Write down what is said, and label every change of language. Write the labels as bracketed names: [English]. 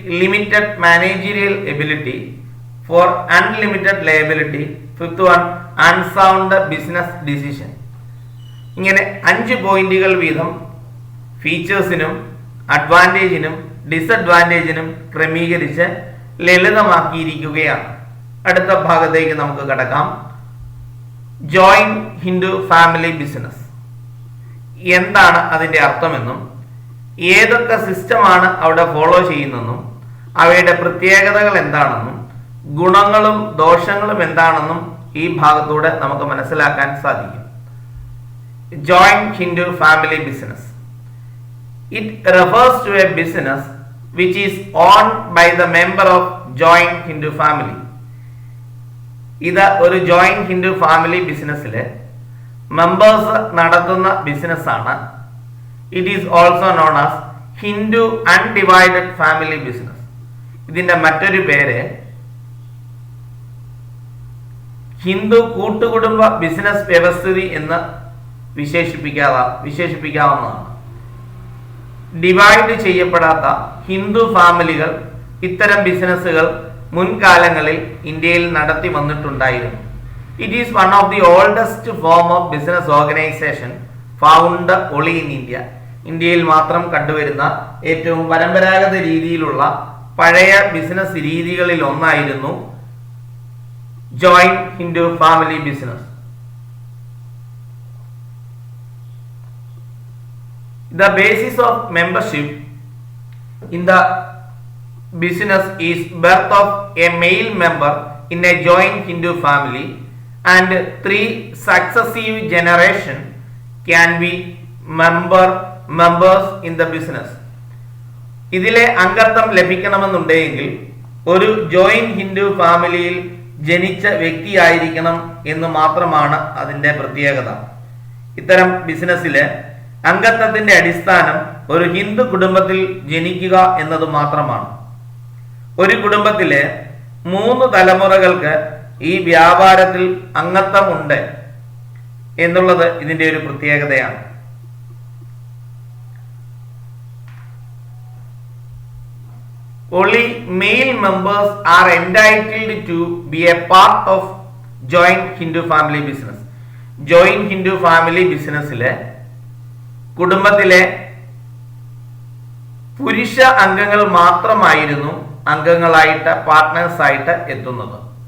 [English] Limited managerial ability. 4. Unlimited liability. 5th one, unsound business decision. [Malayalam] ഇങ്ങനെ 5 പോയിന്റുകൾ വീതം ഫീച്ചേഴ്സിനും അഡ്വാൻറ്റേജിനും ഡിസഡ്വാൻറ്റേജിനും ക്രമീകരിച്ച് ലളിതമാക്കിയിരിക്കുകയാണ്. അടുത്ത ഭാഗത്തേക്ക് നമുക്ക് കടക്കാം. ജോയിന്റ് ഹിന്ദു ഫാമിലി ബിസിനസ് എന്താണ് അതിൻ്റെ അർത്ഥമെന്നും ഏതൊക്കെ സിസ്റ്റമാണ് അവിടെ ഫോളോ ചെയ്യുന്നതെന്നും അവയുടെ പ്രത്യേകതകൾ എന്താണെന്നും ഗുണങ്ങളും ദോഷങ്ങളും എന്താണെന്നും ഈ ഭാഗത്തൂടെ നമുക്ക് മനസ്സിലാക്കാൻ സാധിക്കും. Joint Hindu family business. [English] It refers to a business which is owned by the member of joint Hindu family. [Malayalam] ഇത് ഒരു ജോയിന്റ് ഹിന്ദു ഫാമിലി ബിസിനസ്സിലെ മെമ്പേഴ്സ് നടത്തുന്ന ബിസിനസ്സാണ്. [English] It is also known as Hindu undivided family business. [Malayalam] ഇതിൻ്റെ മറ്റൊരു പേര് ഹിന്ദു കൂട്ടുകുടുംബ ബിസിനസ് വ്യവസ്ഥിതി എന്ന് വിശേഷിപ്പിക്കാവുന്നതാണ്. ഡിവൈഡ് ചെയ്യപ്പെടാത്ത ഹിന്ദു ഫാമിലികൾ ഇത്തരം ബിസിനസ്സുകൾ മുൻകാലങ്ങളിൽ ഇന്ത്യയിൽ നടത്തി വന്നിട്ടുണ്ടായിരുന്നു. [English] It is one of the oldest form of business organisation found only in India. [Malayalam] ഇന്ത്യയിൽ മാത്രം കണ്ടുവരുന്ന ഏറ്റവും പരമ്പരാഗത രീതിയിലുള്ള പഴയ ബിസിനസ് രീതികളിൽ ഒന്നായിരുന്നു joint Hindu family business. [English] The basis of membership in the business is birth of a male member in a joint Hindu family and 3 successive generation can be members in the business. [Malayalam] ഇതിലെ അംഗത്വം ലഭിക്കണമെന്നുണ്ടെങ്കിൽ ഒരു joint Hindu ഫാമിലിയിൽ ജനിച്ച വ്യക്തിയായിരിക്കണം എന്ന് മാത്രമാണ് അതിൻ്റെ പ്രത്യേകത. ഇത്തരം ബിസിനസ്സിലെ അംഗത്വത്തിന്റെ അടിസ്ഥാനം ഒരു ഹിന്ദു കുടുംബത്തിൽ ജനിക്കുക എന്നത് മാത്രമാണ്. ഒരു കുടുംബത്തിലെ 3 തലമുറകൾക്ക് ഈ വ്യാപാരത്തിൽ അംഗത്വം ഉണ്ട് എന്നുള്ളത് ഇതിന്റെ ഒരു പ്രത്യേകതയാണ്. [English] Only male members are entitled to be a part of joint Hindu family business. [Malayalam] Joint Hindu family businessലെ കുടുംബത്തിലെ പുരുഷ അംഗങ്ങൾ മാത്രമായിരുന്നു അംഗങ്ങളായിട്ട് പാർട്ട്നേഴ്സായിട്ട് എത്തുന്നത്.